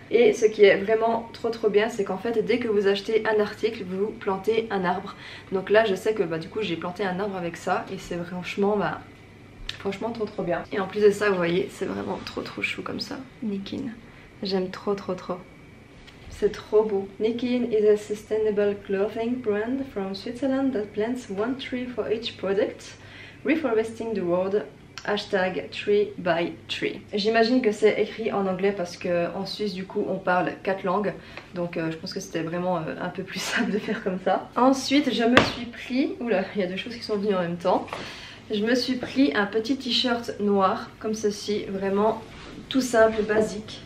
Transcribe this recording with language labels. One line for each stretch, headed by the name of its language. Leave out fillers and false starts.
French: Et ce qui est vraiment trop bien, c'est qu'en fait dès que vous achetez un article, vous plantez un arbre. Donc là je sais que du coup j'ai planté un arbre avec ça et c'est franchement franchement trop bien. Et en plus de ça vous voyez c'est vraiment trop chou comme ça. Nikin, j'aime trop. C'est trop beau.
English: Nikin is a sustainable clothing brand from Switzerland that plants one tree for each product, reforesting the world. Hashtag tree by tree.
French: J'imagine que c'est écrit en anglais parce qu'en Suisse du coup on parle 4 langues. Donc je pense que c'était vraiment un peu plus simple de faire comme ça. Ensuite je me suis pris... Oula, il y a 2 choses qui sont venues en même temps. Je me suis pris un petit t-shirt noir comme ceci, vraiment tout simple, basique.